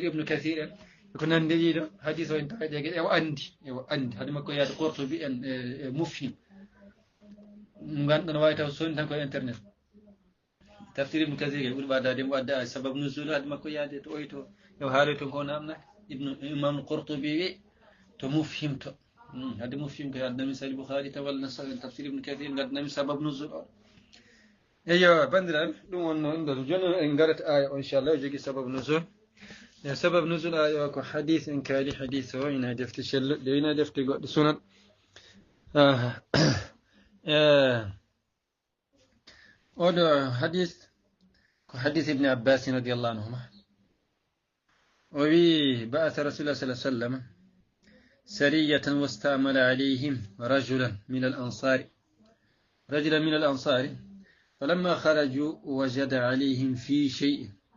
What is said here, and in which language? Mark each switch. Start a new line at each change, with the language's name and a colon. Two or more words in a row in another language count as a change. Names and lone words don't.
Fula: ibnu kathir en ko nande ɗiɗo hadith o en tawaɗe ge ewa andi hade makko yaade Qurtubi en e mufhim ganduɗa wawi taw soni tan koye internet tafsir ibnu kathir ge ɓuuri ɓaddade mo wadda
Arabic: سبب نزول
Fula: hade makko yaade to oyto yo haaloy to ko namnake imam Qurtubi wi to mufhim to hade mufhim ko addami sahih bukhari tawalla tafsir ibn kathir gadnami
Arabic: سبب نزول
Fula: o eyo bandiraɓe ɗum wonno en ɗo joni en garat aya o inchallah jogi
Arabic: سبب نزول سبب نزول
Fula: aya o ko hadith en kaali hadith o ina defte celluɗe ina defte goɗɗe sunan oɗo hadith ko hadith ibn abbas
Arabic: رضي الله عنهما وبي بعث رسول الله صلى الله عليه وسلم سرية واستعمل عليهم رجلا من الأنصار فلما خرجوا وجد عليهم في شيء